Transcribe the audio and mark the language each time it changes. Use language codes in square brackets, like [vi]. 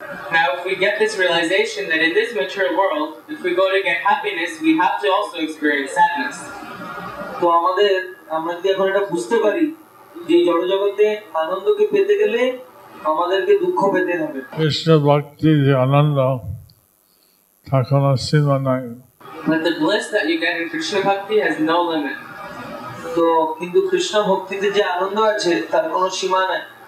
[en] Now, if we get this realization that in this material world, if we go to get happiness, we have to also experience sadness. [bn] তো আমরা যদি এখন এটা বুঝতে পারি যে জড় জগতে আনন্দকে পেতে গেলে আমাদেরকে দুঃখ পেতে হবে। কৃষ্ণ ভক্তি যে আনন্দ তার কোনো সীমা নাই। [en] But the bliss that you get in Krishna Bhakti has no limit. [bn] তো কিন্তু কৃষ্ণ ভক্তিতে যে আনন্দ আছে তার কোনো সীমা নাই।